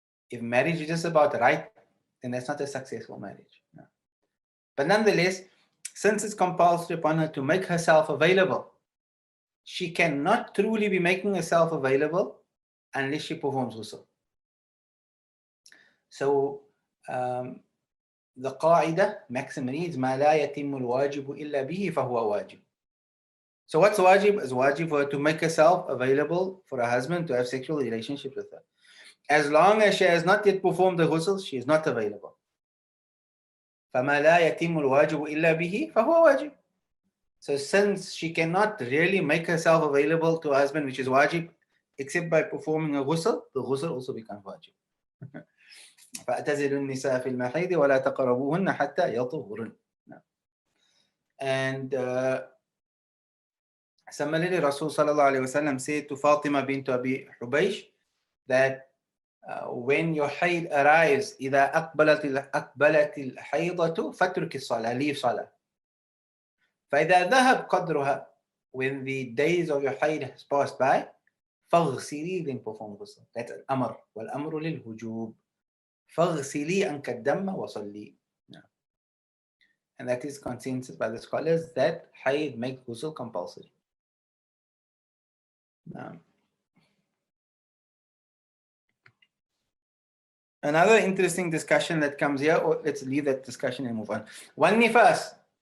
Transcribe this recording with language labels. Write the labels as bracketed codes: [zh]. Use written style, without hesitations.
[en] If marriage is just about right, then that's not a successful marriage. No. But nonetheless, since it's compulsory upon her to make herself available, she cannot truly be making herself available unless she performs ghusl. So the qaida maxim reads [ar] ما لا يتم الواجب إلا به فهو واجب. [en] So what's wajib? Is wajib for her to make herself available for her husband to have sexual relationships with her. As long as she has not yet performed the ghusl, she is not available. [ar] فما لا يتم الواجب إلا به فهو واجب. [en] So since she cannot really make herself available to her husband, which is wajib, except by performing a ghusl, the ghusl also becomes wajib. [ar] فأتزلوا النساء في المحيض ولا تقربوهن حتى يطهرن. [en] And similarly, Rasul sallallahu alaihi wasallam said to Fatima bint Abi Hubaysh that when your haid arrives, [ar] إذا أقبلت الحيضة فاترك الصلاة, [en] leave صلاة. [ar] فإذا ذهب قدرها, [en] when the days of your haid has passed by, [ar] فاغسلي, [en] then perform ghusl. That's [ar] الأمر, والأمر للوجوب. فاغسلي عنك الدم وصلي. [en] And that is consensus by the scholars that haid makes ghusl compulsory. Another interesting discussion that comes here, or let's leave that discussion and move on. One nifas.